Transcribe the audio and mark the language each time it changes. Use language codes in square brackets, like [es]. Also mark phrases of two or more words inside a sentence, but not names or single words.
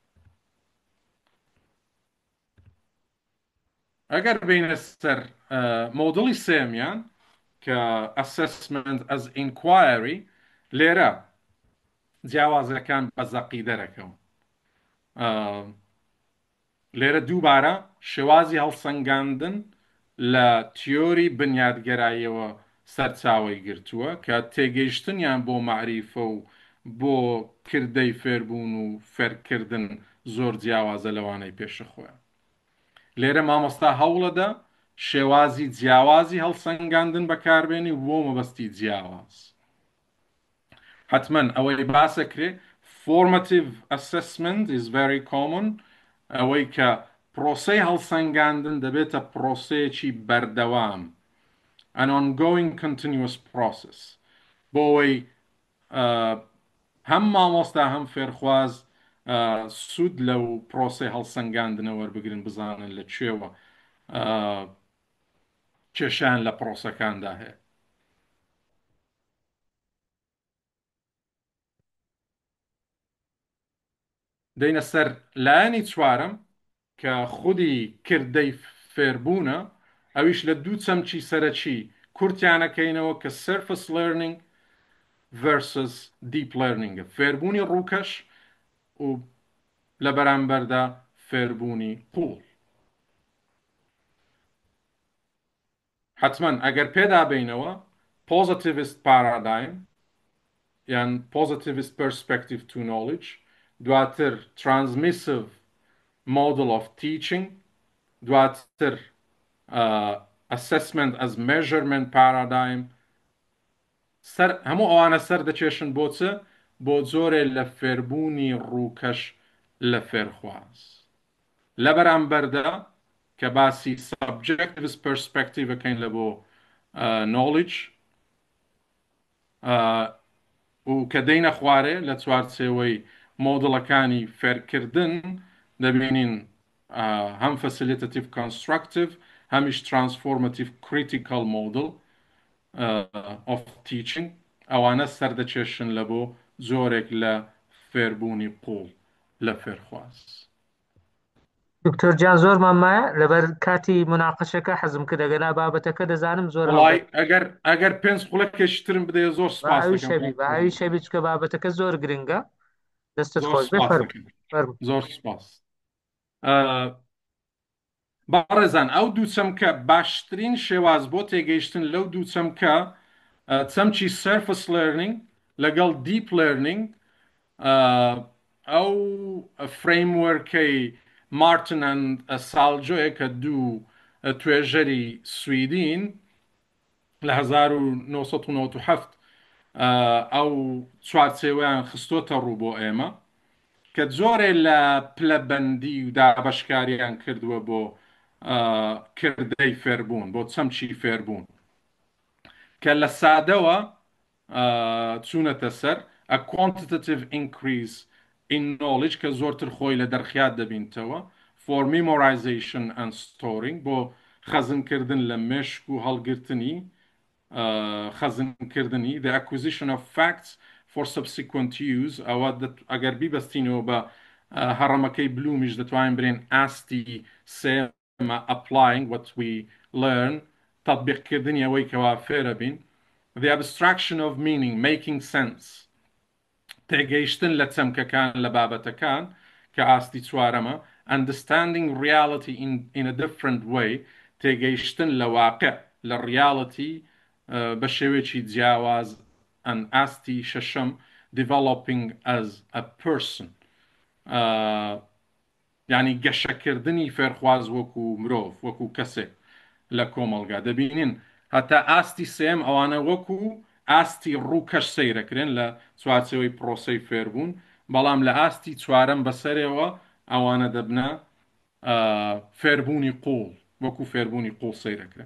[ckb] ئەگەر بینە سەر مۆدڵی سێمیان کە [en] assessment as inquiry [ckb] لێرە جیاوازەکان بە زەقی دەرەکەون لێرە دووبارە شێوازی هەڵسەنگاندن لە تیۆری بنیادگەراییەوە سەرچاوی گرتووە کە تێگەیشتنیان بۆ معریفە و بۆ کردەی فێربوون و فێرکردن زۆر جیاوازە لەوانەی پێشە خۆیان لێرە مامۆستا هەوڵەدا شێوازی جیاوازی هەڵسەنگاندن بەکاربێنی بۆ مەبەستی جیاواز حتمما ئەوەی باسەکرێ [en] formative assessment is very common [ckb] ئەوەی کە پرۆسەی هەڵسەنگاندن دەبێتە پرۆسەیەکی بەردەوام [en] an ongoing continuous process [ckb] بۆ ئەوەی هەم مامۆستا هەم فێرخواز سوود لەو پرۆسی هەڵسەنگاندنەوە وەربگرن بزانن لە کوێوە کێشیان لە پرۆسەکاندا هەیە. دەینە سەر لایەنی چوارم کە خودی کردەی فێربوونە، ئەویش لە دوو چەمچی سەرەکی کورتیانەکەینەوە کە [en] surface learning versus deep learning، [ckb] فێربوونی ڕووکەش و لە بەرامبەردا فێربوونی قوڵ. حتمما ئەگەر پێدا بینەوە [en] positivist paradigm یان positivist perspective to knowledge، دواتر transmissive model of teaching، دواتر assessment as measurement paradigm، [ckb] هەموو ئەوانە سەر دەکێشن بۆ چ؟ بۆ جۆرێ لە فێربوونی ڕووکەش لە فێرخواز. لە بەرامبەردا کە باسی [en] subjectivist perspective [ckb] بکەین لە بۆ knowledge و کە دەینە خوارێ لە چوارچێوەی مۆدڵەکانی فێرکردن دەبینین هەم [en] facilitative constructive [ckb] هەمیش [en] transformative critical model of teaching، [ckb] ئەوانە سەردەکێشن لە بۆ زۆرێک لە فێربوونی قوڵ لە فێرخواز. دکتۆر جان زۆرمان مایە لەبەر کاتی مناقەشەکە حەزم کرد ئەگەنا بابەتەکە دەزانم زۆر وڵای ئەگەر پێنج قوڵەکێشترم بدەیە زۆر سپاس دەکەم. ئاوی شەوی چکە بابەتەکە زۆر گرنگە. دەستت زۆر خۆش بێ. سپاس دەکەم. فەرموو. زۆر سپاس. بەڕێزان ئەو دوو چەمکە باشترین شێواز بۆ تێگەیشتن لەو دوو چەمکە چەمکی [en] surface learning [ckb] لەگەڵ [en] deep learning [ckb] ئەو فریموەرکەی مارتن ئەند سالجۆیە کە دوو توێژەری سویدین لە 1997 ئەو چوارچێوەیان خستۆتە ڕوو بۆ ئێمە کە زۆرێ لە پلەبەندی و دابەشکاریان کردووە بۆ کردەی فێربوون، بۆ چەمچی فێربوون کە لە سادەوە چوونەتە سەر [en] a quantitative increase in knowledge [ckb] کە زۆرتر خۆی لە دەرخیات دەبینتەوە [en] for memorization and storing [ckb] بۆ خەزنکردن لە مێشک و هەڵگرتنی خەزنکردنی [en] the acquisition of facts for subsequent use [ckb] ئەوە ئەگەر بیبەستینەوە بە هەڕەمەکەی بلومیش دەتوانین برێن ئاستی سێمە [en] applying what we learn [ckb] تەطبیقکردنی ئەوەی کەوا فێرە بین [en] the abstraction of meaning making sense [ckb] تێگەیشتن لە چەمکەکان لە بابەتەکان کە ئاستی چوارەمە [en] understanding reality in a different way [ckb] تێگەیشتن لە واقع لە reality بە شێوەیەکی جیاواز ئەن ئاستی شەشەم [en] developing as a person [ckb] یعنی گەشەکردنی فێرخواز وەکو مرۆڤ وەکو کەسێک لە کۆمەلگا دەبینین هەتا ئاستی سێم ئەوانە وەکو ئاستی ڕووکەش سەیرەکرێن لە چوارچێوەی پرۆسەی فێربوون بەڵام لە ئاستی چوارەم بەسەرەوە ئەوانە دەبنە فێربوونی قوڵ وەکو فێربوونی قوڵ سەیرەکرێن.